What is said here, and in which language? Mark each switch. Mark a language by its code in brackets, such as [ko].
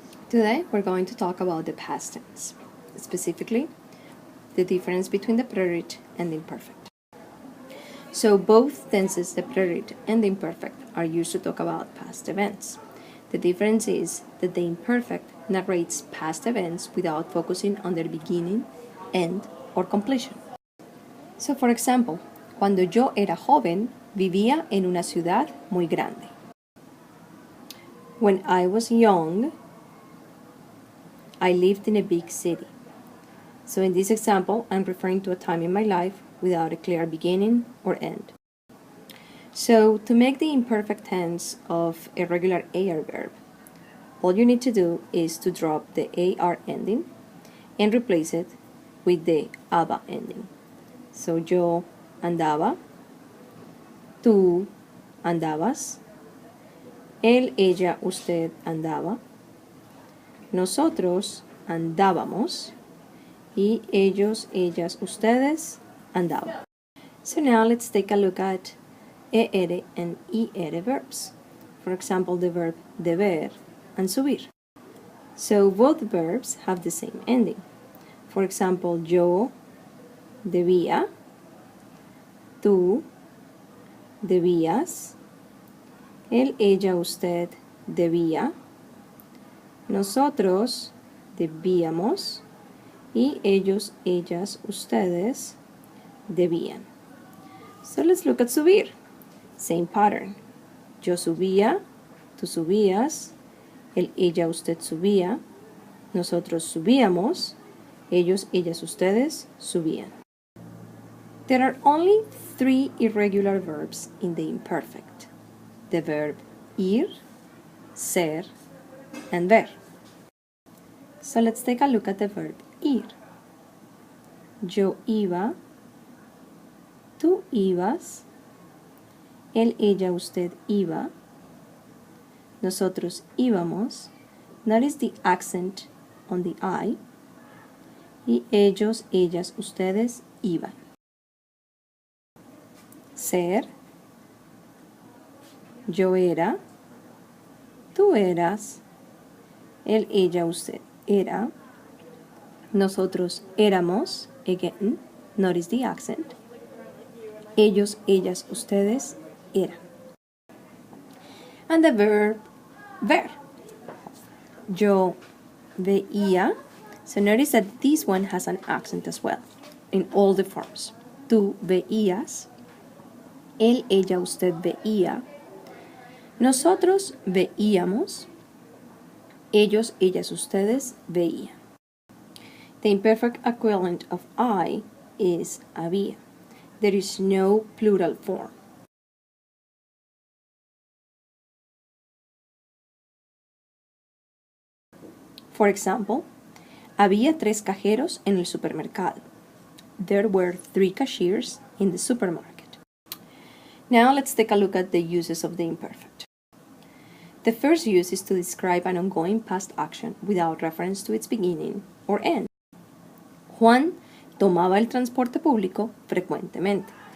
[en] Today we're going to talk about the past tense, specifically the difference between the preterite and the imperfect. So both tenses, the preterite and the imperfect, are used to talk about past events. The difference is that the imperfect narrates past events without focusing on their beginning, end, or completion. So for example, [es] cuando yo era joven, vivía en una ciudad muy grande. [en] When I was young, I lived in a big city. So in this example, I'm referring to a time in my life without a clear beginning or end. So to make the imperfect tense of a regular AR verb, all you need to do is to drop the AR ending and replace it with the aba ending. So [es] yo andaba, tú andabas, él, ella, usted andaba, nosotros andábamos, y ellos, ellas, ustedes andaban. [en] So now let's take a look at ER and IR verbs. For example, the verb deber and subir. So both verbs have the same ending. For example, [es] yo debía, tú debías, él, ella, usted debía, nosotros debíamos y ellos, ellas, ustedes debían. [en] So let's look at subir. Same pattern. [es] Yo subía, tú subías, él, ella, usted subía, nosotros subíamos, ellos, ellas, ustedes subían. [en] There are only 3 irregular verbs in the imperfect. The verb ir, ser, and ver. So let's take a look at the verb ir. [es] Yo iba, tú ibas, él, ella, usted iba, nosotros íbamos. [en] Notice the accent on the I. [es] Y ellos, ellas, ustedes iban. [en] Ser. [es] Yo era, tú eras, él, ella, usted era, nosotros éramos, [en] again, notice the accent, [es] ellos, ellas, ustedes eran. [en] And the verb ver. [es] Yo veía, [en] so notice that this one has an accent as well, in all the forms. [es] Tú veías, él, ella, usted veía, nosotros veíamos, ellos, ellas, ustedes veían. [en] The imperfect equivalent of I is había. There is no plural form. For example, [es] había 3 cajeros en el supermercado. [en] There were 3 cashiers in the supermarket. Now let's take a look at the uses of the imperfect. The first use is to describe an ongoing past action without reference to its beginning or end. [es] Juan tomaba el transporte público frecuentemente.